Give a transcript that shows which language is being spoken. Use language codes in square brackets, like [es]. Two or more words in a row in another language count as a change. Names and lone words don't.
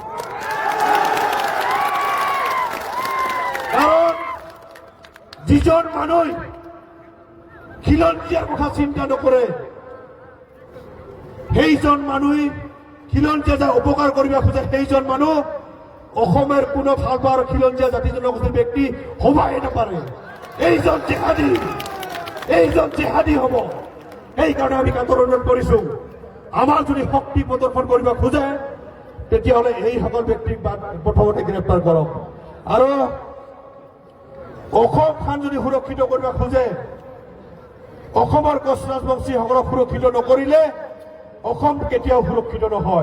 [as] কারণ যিজন মানুষ খিলঞ্জীয়ার কথা চিন্তা নকৰে সেইজন মানুষ খিলঞ্জীয়া যা উপকাৰ কৰিব খোজে সেইজন মানুহ অসমের কোনো ভাল পাওয়ার খিলঞ্জীয়া জাতি জনগোষ্ঠীর ব্যক্তি হবাই নাপারে। এইজন জেহাদী হব। সেই কারণে আমি আন্দোলন কৰিছো, আমার যদি শক্তি প্রদর্শন কৰিব খোজে তেতিয়াহলে এই সকল ব্যক্তিক প্রথমতে গ্রেপ্তার কৰক। আৰু অসমখন যদি সুৰক্ষিত কৰিব খোজে, অসমৰ কোচৰাজবংশীসকলক সুৰক্ষিত নকৰিলে অসম কেতিয়াও সুৰক্ষিত নহয়।